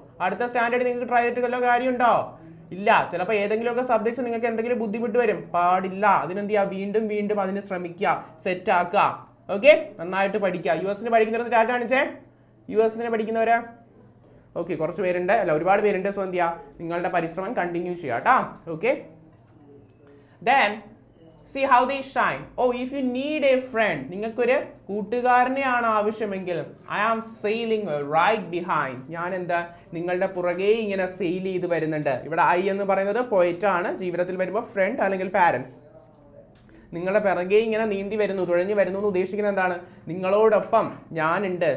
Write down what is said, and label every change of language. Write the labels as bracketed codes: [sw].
[ml] അടുത്ത സ്റ്റാൻഡേർഡ് നിങ്ങൾക്ക് ട്രൈ ചെയ്തിട്ട് കാര്യമുണ്ടോ? ഇല്ല. ചിലപ്പോൾ ഏതെങ്കിലുമൊക്കെ സബ്ജക്ട്സ് നിങ്ങൾക്ക് എന്തെങ്കിലും ബുദ്ധിമുട്ട് വരും, പാടില്ല. അതിനെന്ത് ചെയ്യുക, വീണ്ടും അതിന് ശ്രമിക്കുക, സെറ്റ് ആക്കുക. ഓക്കെ, നന്നായിട്ട് പഠിക്കുക. US പഠിക്കുന്നവർ ടാറ്റ കാണിച്ചേ. US പഠിക്കുന്നവര് ഓക്കെ, കുറച്ച് പേരുണ്ട് അല്ല, ഒരുപാട് പേരുണ്ട്. സോ എന്ത് ചെയ്യുക, നിങ്ങളുടെ പരിശ്രമം കണ്ടിന്യൂ ചെയ്യുക കേട്ടോ. [en] Okay, then see how they shine. Oh, if you need a friend, [ml] നിങ്ങൾക്കൊരു കൂട്ടുകാരനെയാണ് ആവശ്യമെങ്കിൽ, [en] I am sailing right behind, [ml] ഞാൻ എന്താ നിങ്ങളുടെ പുറകെ ഇങ്ങനെ സെയിൽ ചെയ്ത് വരുന്നുണ്ട്. ഇവിടെ I എന്ന് പറയുന്നത് പോയിറ്റ് ആണ്. ജീവിതത്തിൽ വരുമ്പോൾ ഫ്രണ്ട് അല്ലെങ്കിൽ പാരൻസ്, നിങ്ങളുടെ പിറകെ ഇങ്ങനെ നീന്തി വരുന്നു, തുഴഞ്ഞു വരുന്നു എന്ന് ഉദ്ദേശിക്കുന്നത് എന്താണ്, നിങ്ങളോടൊപ്പം ഞാനുണ്ട്.